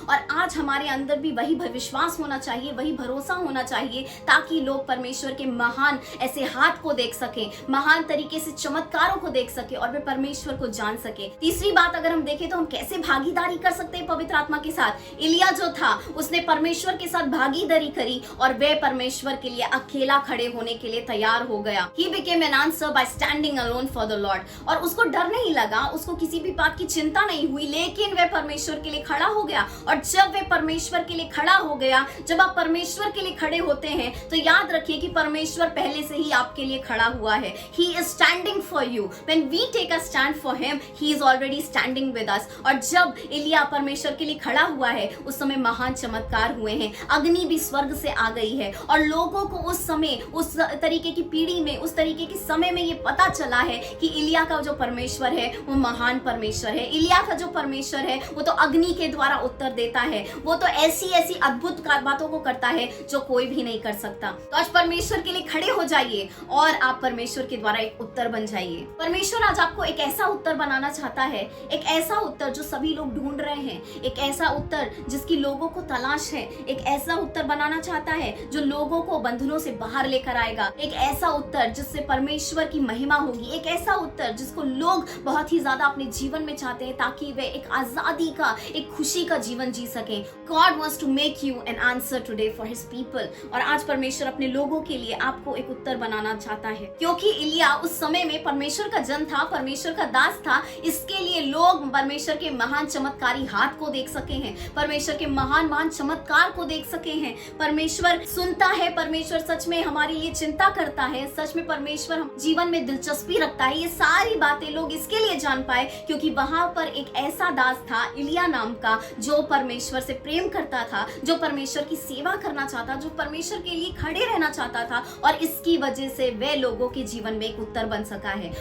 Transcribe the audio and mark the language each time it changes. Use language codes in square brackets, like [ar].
[hi] और आज हमारे अंदर भी वही विश्वास होना चाहिए, वही भरोसा होना चाहिए ताकि लोग परमेश्वर के महान ऐसे हाथ को देख सके, महान तरीके से चमत्कारों को देख सके और वे परमेश्वर को जान सके। तीसरी बात अगर हम देखें तो हम कैसे भागीदारी कर सकते हैं पवित्र आत्मा के साथ। इलिया जो था उसने परमेश्वर के साथ भागीदारी करी और वे परमेश्वर के लिए अकेला खड़े होने के लिए तैयार हो गया। [en] He became an answer by standing alone for the Lord। [hi] और उसको डर नहीं लगा, उसको किसी भी बात की चिंता नहीं हुई, लेकिन वह परमेश्वर के लिए खड़ा हो गया। और जब वह परमेश्वर के लिए खड़ा हो गया, जब आप परमेश्वर के लिए खड़े होते हैं तो याद रखिए कि परमेश्वर पहले से ही आपके लिए खड़ा हुआ है। [en] He is standing for you। When we take a stand for him, he is already standing with us। [hi] और जब इलिया परमेश्वर के लिए खड़ा हुआ है उस समय महान चमत्कार हुए हैं। अग्नि भी स्वर्ग से आ गई है और लोगों को उस समय, उस तरीके की पीढ़ी में, उस तरीके के समय में ये पता चला है कि इलिया का जो परमेश्वर है वो महान परमेश्वर है। इलिया का जो परमेश्वर है वो तो अग्नि के द्वारा उत्तर देता है, वो तो ऐसी ऐसी अद्भुत बातों को करता है जो कोई भी नहीं कर सकता। तो आज परमेश्वर के लिए खड़े हो जाइए और आप परमेश्वर के द्वारा एक उत्तर बन जाइए। परमेश्वर आज आपको एक ऐसा उत्तर बनाना चाहता है, एक ऐसा उत्तर जो सभी लोग ढूंढ रहे हैं, एक ऐसा उत्तर जिसकी लोगों को तलाश है, एक ऐसा उत्तर बनाना चाहता है जो लोगों को बंधनों से बाहर लेकर आएगा, एक ऐसा उत्तर जिससे परमेश्वर की महिमा होगी, होगी, एक ऐसा उत्तर जिसको लोग बहुत ही ज्यादा अपने जीवन में चाहते हैं ताकि वे एक आजादी का, एक खुशी का जीवन जी सकें। [en] God wants to make you an answer today for his people। [hi] और आज परमेश्वर अपने लोगों के लिए आपको एक उत्तर बनाना चाहता है, क्योंकि इलिया उस समय में परमेश्वर का जन था, परमेश्वर का दास था। इसके लिए लोग परमेश्वर के महान चमत्कारी हाथ को देख सके हैं, परमेश्वर के महान महान चमत्कार को देख सके हैं। परमेश्वर सुनता है, परमेश्वर सच में हमारे लिए चिंता करता है, सच में परमेश्वर हम जीवन में दिलचस्पी रखता है। ये सारी बातें लोग इसके लिए जान पाए क्योंकि वहां पर एक ऐसा दास था इलिया नाम का, जो परमेश्वर से प्रेम करता था, जो परमेश्वर की सेवा करना चाहता, जो परमेश्वर के लिए खड़े रहना चाहता था, और इसकी वजह से वे लोगों के जीवन में एक उत्तर बन सका है।